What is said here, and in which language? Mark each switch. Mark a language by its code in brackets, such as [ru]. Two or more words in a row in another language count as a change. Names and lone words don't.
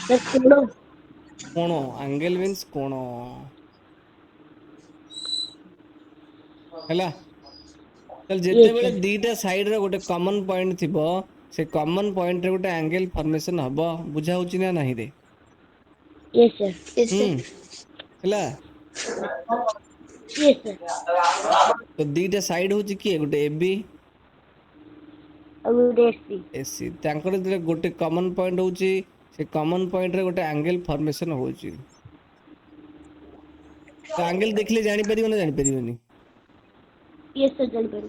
[or] Sir, କୋଣ. କୋଣ, [en] angle means [or] କୋଣ। ହେଲା, ତାହେଲେ [en] Yes, [or] ଯେତେବେଳେ [en] sir. [or] ଦିଟା ସାଇଡ୍ ର ଗୋଟେ [en] common point [or] ଥିବ, ସେ [en] common pointରେ [or] ଗୋଟେ [en] angle formation [or] ହବ। ବୁଝା ହଉଛି ନା ନାହିଁ ରେ? [en] Yes, sir. Yes, [or] ହୁଁ, [en] sir. [or] ହେଲା। [en] Yes, sir. [or] ତ ଦିଟା ସାଇଡ୍ ହଉଛି କିଏ? ଗୋଟେ [en] A B [or] ଆଉ ଗୋଟେ ଏସି। ଏସି ତାଙ୍କର ଯେତେବେଳେ ଗୋଟେ [en] common point [or] ହଉଛି ସେ [en] common pointରେ [or] ଗୋଟେ [en] angle formation [or] ହଉଛି। ତ ଆଙ୍ଗେଲ ଦେଖିଲେ ଜାଣିପାରିବ ନା ଜାଣିପାରିବନି? [en] Yes sir ଜାଣିପାରିବି।